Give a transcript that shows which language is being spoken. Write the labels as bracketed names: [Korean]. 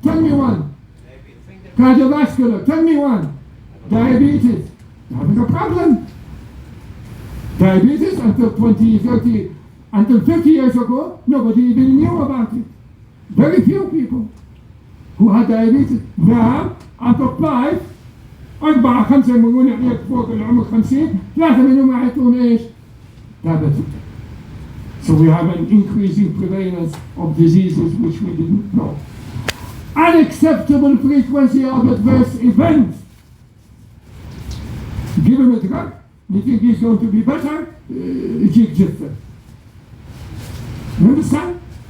[English] Tell me one. Cardiovascular. Tell me one. Diabetes. We're having a problem. Diabetes until 20, 30, until 50 years ago, nobody even knew about it. Very few people who had diabetes. Now, out of 5, 4-5 [Arabic] مليون يعيش فوق العمر 50، 3 منهم يعيشون ايش؟ [English] Diabetic. So we have an increasing prevalence of diseases which we didn't know. Unacceptable frequency of adverse events. Give him a drug, you think he's going to be better? [Arabic] يجيك جثة. [English] You understand?